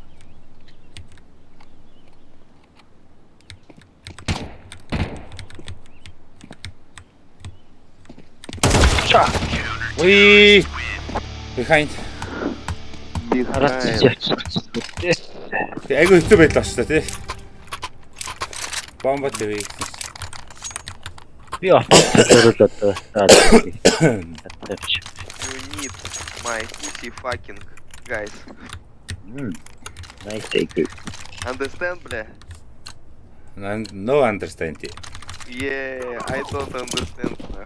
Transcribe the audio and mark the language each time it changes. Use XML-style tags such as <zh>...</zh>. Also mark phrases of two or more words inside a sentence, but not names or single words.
<mn>Ой.</mn> <en>Behind.</en> <mn>Араас</mn> <en>Behind.</en> <mn>чи. Айгу хэцүү байдлаа шүү дээ, тий. Бомба тавь. Би аваад одоо.</mn> <en>You need my pussy fucking guys. Nice take. Understand, бля? No understand. Yeah, I don't understand.</en>